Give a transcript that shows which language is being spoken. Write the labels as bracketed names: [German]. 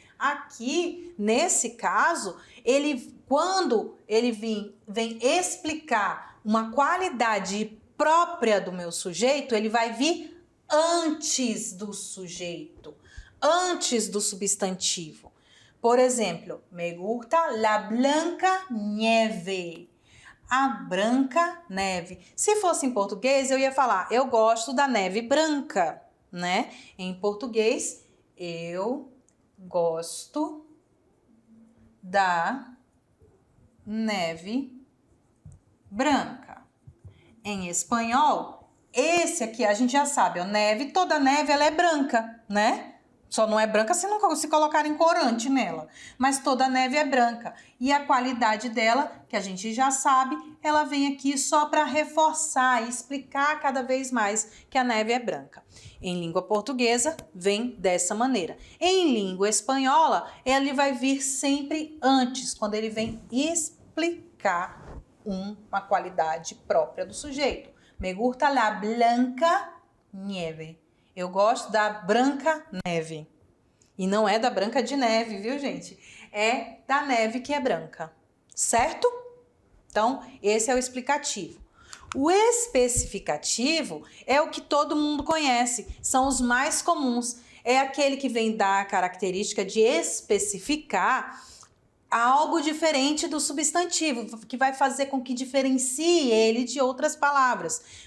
[Portuguese] Aqui, nesse caso, quando ele vem explicar uma qualidade própria do meu sujeito, ele vai vir antes do sujeito, antes do substantivo. Por exemplo, [Spanish] me gusta la blanca nieve. [Portuguese] A branca neve. Se fosse em português, eu ia falar, eu gosto da neve branca, né? Em português, eu gosto da neve branca. Em espanhol, esse aqui a gente já sabe, neve, toda neve ela é branca, né? Só não é branca se não se colocarem corante nela, mas toda neve é branca. E a qualidade dela, que a gente já sabe, ela vem aqui só para reforçar e explicar cada vez mais que a neve é branca. Em língua portuguesa, vem dessa maneira. Em língua espanhola, ele vai vir sempre antes, quando ele vem explicar uma qualidade própria do sujeito. [Spanish] Me gusta la blanca nieve. [Portuguese] Eu gosto da branca neve. E não é da branca de neve, viu, gente? É da neve que é branca. Certo? Então, esse é o explicativo. O especificativo é o que todo mundo conhece. São os mais comuns. É aquele que vem dar a característica de especificar algo diferente do substantivo, que vai fazer com que diferencie ele de outras palavras.